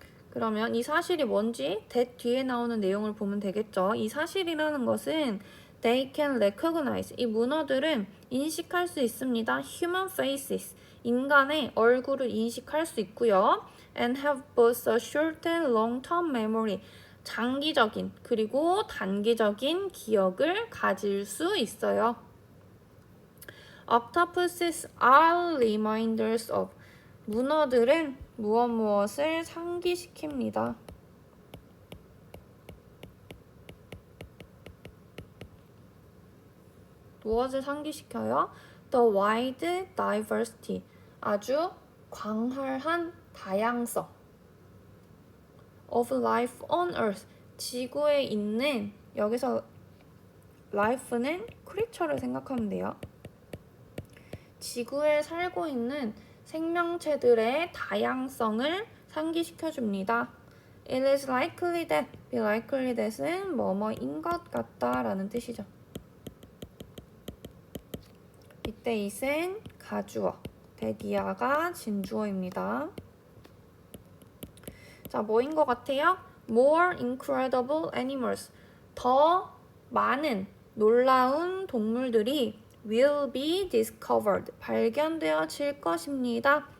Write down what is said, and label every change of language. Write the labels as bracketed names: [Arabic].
[Korean] 그러면 이 사실이 뭔지 that 뒤에 나오는 내용을 보면 되겠죠. 이 사실이라는 것은 [English] they can recognize, [Korean] 이 문어들은 인식할 수 있습니다. [English] human faces, [Korean] 인간의 얼굴을 인식할 수 있고요. [English] and have both a short and long-term memory, [Korean] 장기적인 그리고 단기적인 기억을 가질 수 있어요. [English] Octopuses are reminders of, [Korean] 문어들은 무엇을 상기시킵니다. 무엇을 상기시켜요? [English] The wide diversity, [Korean] 아주 광활한 다양성 [English] of life on earth, [Korean] 지구에 있는, 여기서 [English] life는 creature를 [Korean] 생각하면 돼요. 지구에 살고 있는 생명체들의 다양성을 상기시켜줍니다. [English] It is likely that, be likely that은 [Korean] 뭐뭐인 것 같다 라는 뜻이죠. 이때 it은 가주어, that이야가 진주어입니다. 자, 뭐인 것 같아요? [English] More incredible animals, [Korean] 더 많은 놀라운 동물들이 [English] will be discovered, [Korean] 발견되어질 것입니다.